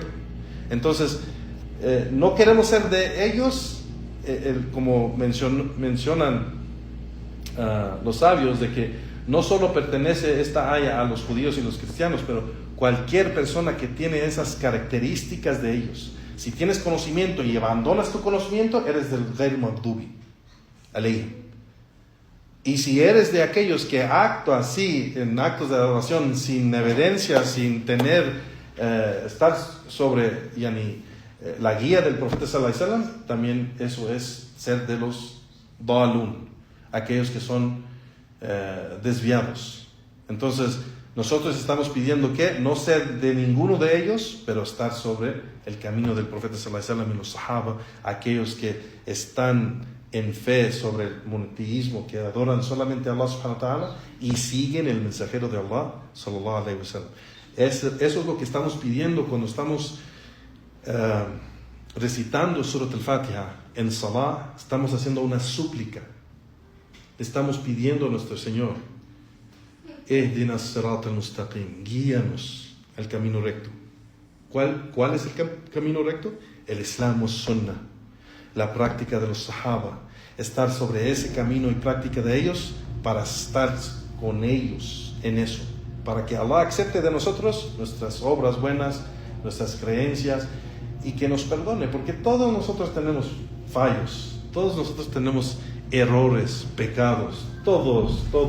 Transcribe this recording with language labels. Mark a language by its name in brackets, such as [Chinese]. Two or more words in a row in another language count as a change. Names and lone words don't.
[Spanish] Entonces, no queremos ser de ellos, como mencionan los sabios, de que no solo pertenece esta aya a los judíos y los cristianos, pero cualquier persona que tiene esas características de ellos. Si tienes conocimiento y abandonas tu conocimiento, eres del [Arabic] غير المغضوب عليهم. [Spanish] Y si eres de aquellos que actúan así en actos de adoración sin evidencia, sin tener estar sobre la guía del profeta [Arabic] صلى الله عليه وسلم, [Spanish] también eso es ser de los dalun, aquellos que son desviados. Entonces nosotros estamos pidiendo que no ser de ninguno de ellos, pero estar sobre el camino del profeta [Arabic] صلى الله عليه وسلم [Spanish] y los sahaba, aquellos que están en fe sobre el monoteísmo, que adoran solamente a Allah [Arabic] سبحانه وتعالى [Spanish] y siguen el mensajero de Allah [Arabic] صلى الله عليه وسلم. [Spanish] Eso es lo que estamos pidiendo cuando estamos recitando Surat al-Fatiha en Salah. Estamos haciendo una súplica, estamos pidiendo a nuestro Señor: [Arabic] اهدنا الصراط المستقيم, [Spanish] guíanos al camino recto. ¿Cuál es el camino recto? El Islam o Sunnah, la práctica de los Sahaba, estar sobre ese camino y práctica de ellos para estar con ellos en eso, para que Allah acepte de nosotros nuestras obras buenas, nuestras creencias, y que nos perdone, porque todos nosotros tenemos fallos, todos nosotros tenemos errores, pecados, todos.